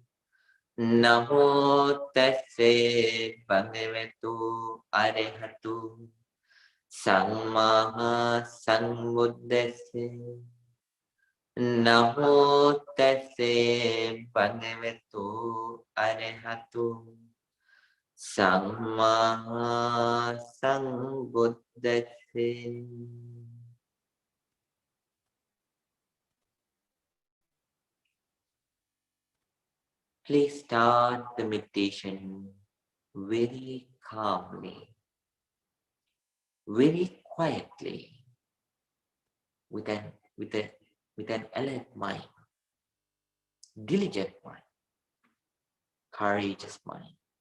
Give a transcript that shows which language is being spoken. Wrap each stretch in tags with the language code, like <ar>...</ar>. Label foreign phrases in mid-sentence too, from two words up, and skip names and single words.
<pi>Namo tassa bhagavato arahato samma sambuddhassa. Namo tassa bhagavato arahato samma sambuddhassa.</pi> <en>Please start the meditation very calmly, very quietly, with an alert mind, diligent mind, courageous mind.</en>